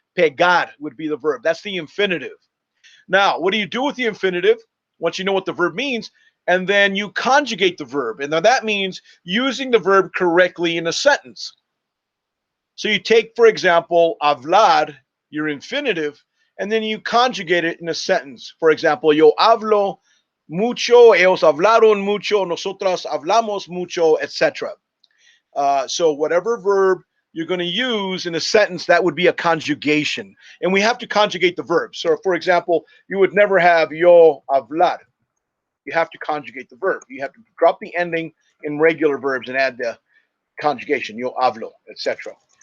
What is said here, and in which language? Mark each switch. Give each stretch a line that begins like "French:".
English: Pegar would be the verb. That's the infinitive. Now, what do you do with the infinitive once you know what the verb means? And then you conjugate the verb. And now that means using the verb correctly in a sentence. So you take, for example, hablar, your infinitive, and then you conjugate it in a sentence. For example,
Spanish: yo hablo mucho, ellos hablaron mucho, nosotras hablamos mucho, etc.
English: So whatever verb you're going to use in a sentence, that would be a conjugation. And we have to conjugate the verb. So, for example, you would never have
Spanish: yo hablar.
English: You have to conjugate the verb. You have to drop the ending in regular verbs and add the conjugation,
Spanish: yo hablo,
English: etc.